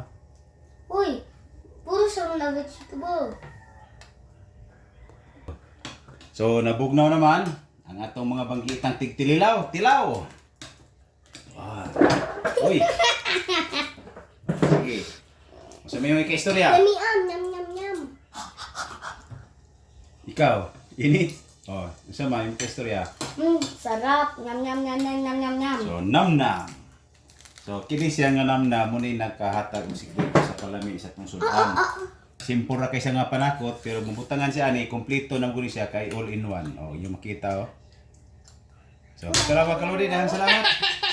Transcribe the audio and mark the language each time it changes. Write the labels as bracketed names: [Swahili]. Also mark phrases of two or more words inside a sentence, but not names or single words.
[Cebuano] Uy, puro sa mga vegetable. So nabugnaw naman ang atong mga banggitang tigtililaw, tilaw. Ah. Uy. Sige. Sa may ika-istorya. Yamian, yam yam yam. Ikaw, ini. Oh, isa may ika-istorya. Sarap. Yam yam yam yam yam yam yam. So namnam. So kini siya nga namnam mo ni nagkahatag og sikreto sa palami sa tong sudan. Simpura kay siya nga panakot pero mabutangan siya ani kompleto na guni siya kay [English] all in one. [Cebuano] Oh, yung makita oh. So, salamat kaludi, dahan salamat.